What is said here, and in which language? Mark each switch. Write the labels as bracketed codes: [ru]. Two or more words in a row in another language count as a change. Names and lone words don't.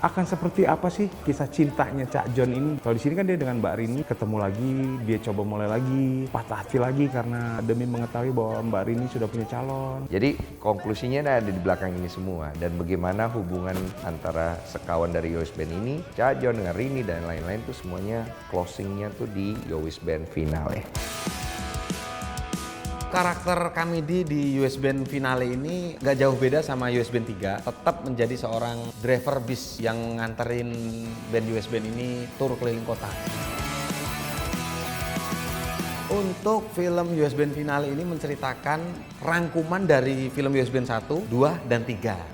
[id] Akan seperti apa sih kisah cintanya Cak Jon ini? Kalau di sini kan dia dengan Mbak Rini ketemu lagi, dia coba mulai lagi, patah hati lagi karena demi mengetahui bahwa Mbak Rini sudah punya calon. Jadi konklusinya ada di belakang ini semua, dan bagaimana hubungan antara sekawan dari Yowis Band ini, Cak Jon dengan Rini dan lain-lain tuh semuanya closingnya tuh di Yowis Band finale. Karakter Kamidi di US Band finale ini gak jauh beda sama US Band 3. Tetap menjadi seorang driver bis yang nganterin band US Band ini tur keliling kota. Untuk film US Band finale ini menceritakan rangkuman dari film US Band 1, 2, dan 3.